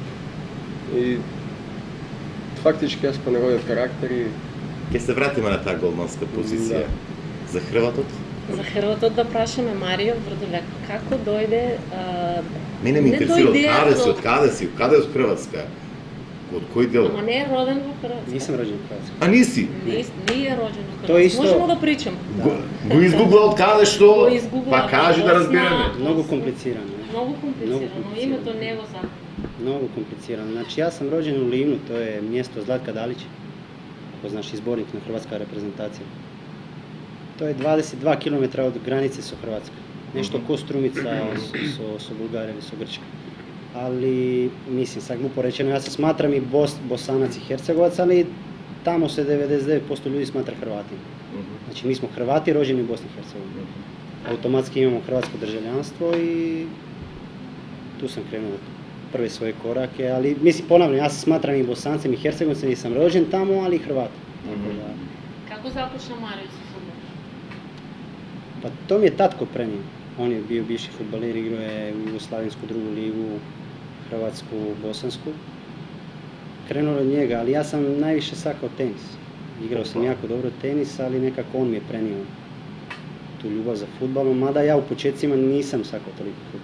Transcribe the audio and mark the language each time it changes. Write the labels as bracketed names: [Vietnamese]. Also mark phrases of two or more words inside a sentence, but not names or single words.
[Macedonian] И фактички јас понегодев карактери. Ќе се вратиме на таа голманска позиција. За хрватот? За хрватот да прашаме Марио Врдољак, како дојде... Мене ме интересира од каде си, каде од Хрватска? Од кој дел? Ама не е роден во Хрватска. [Croatian] Nisam rođen u Hrvatskoj. [Macedonian] А ниси? Не е роđен во [Croatian] To [Macedonian] Хрватска. [Croatian] isto- Можемо да причам. [Macedonian] Го изгугла од каде што? Го изгугла, Па кажи да разбереме. [Croatian] Mnogo komplicirano. [Macedonian] Много комплицирано. [Croatian] komplicirano. [Macedonian] Името не го знам. [Croatian] Mnogo komplicirano. Znači ja sam rođen u Livnu, to je mjesto Zlatka Dalić, poznaš izbornik na hrvatska reprezentacija. To je 22 km od granice sa Hrvatska. Nešto ko Strumica su Bulgarija ili su Grčka. Ali, mislim, sad glupo rečeno, ja se smatram i Bosanac i Hercegovac, ali tamo se 99% ljudi smatra Hrvatima. Znači mi smo Hrvati rođeni u Bosni i Hercegovini. Automatski imamo hrvatsko državljanstvo i tu sam krenuo prve svoje korake, ali mislim ponavljam, ja se smatram i Bosancem i Hercegovcem i sam rođen tamo, ali i Hrvat. Tako da, [Macedonian] Како започна Марио со фудбал? [Croatian] pa to mi je tatko prenio. On je bio bivši fudbaler, igrao je u Jugoslavensku drugu ligu, Hrvatsku, Bosansku. Krenulo od njega, ali ja sam najviše sakao tenis. Igrao sam jako dobro tenis, ali nekako on mi je prenio tu ljubav za fudbalom, mada ja u početcima nisam sakao toliko fudbal.